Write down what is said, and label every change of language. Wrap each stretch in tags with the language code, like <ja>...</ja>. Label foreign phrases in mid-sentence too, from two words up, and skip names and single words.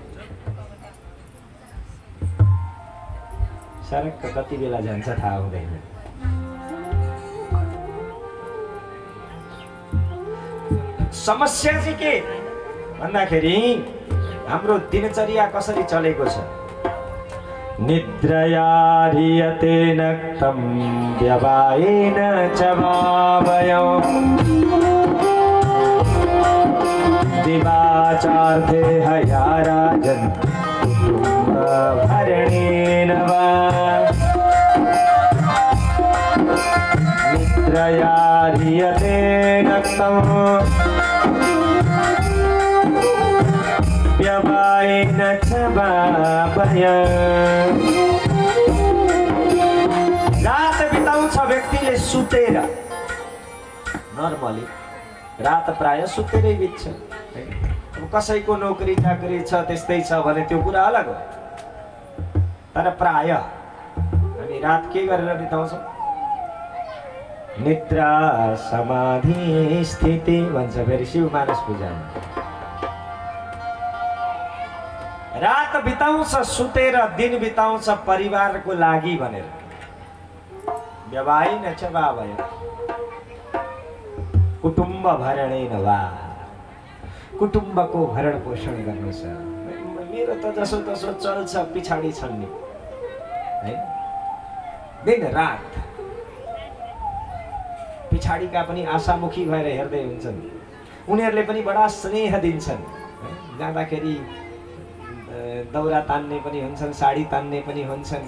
<ne>सरक्क कति बेला जान्छ थाहा हुँदैन। समस्या चाहिँ के भन्दाखेरि हाम्रो दिनचर्या कसरी चलेको छ।</ne> <sa>निद्रया ह्रियते नक्तं व्यवायेन च भावयम् दिवाचार्थे हया राजन् कुटुम्बभरणेन वा निद्रया ह्रियते नक्तं व्यवायेन च भावयम्।</sa> <ne>रात बिताउँछ व्यक्तिले सुतेर, नर्मली रात प्राय सुतेरै बित्छ। अब कसैको नोकरी चाकरी छ त्यस्तै छ भने त्यो कुरा अलग हो, तर प्राय हामी रात के गरेर बिताउँछौँ? निद्रा समाधि स्थिति भन्छ फेरि शिव मानस पूजामा। रात बिताउँछ सुतेर, दिन बिताउँछ परिवारको लागि भनेर।</ne> <sa>व्यवायेन च भावयम् कुटुम्ब भरणेन वा,</sa> <ne>कुटुम्बको भरण पोषण गर्नु छ। मेरो त जसो तसो चल्छ, पिछाडी छन् नि है, दिन रात पिछाडीका पनि आशामुखी भएर हेर्दै हुन्छन्। उनीहरूले पनि बडा स्नेह दिन्छन्। जाँदाखेरि दौरा तान्ने पनि हुन्छन्, साडी तान्ने पनि हुन्छन्।</ne>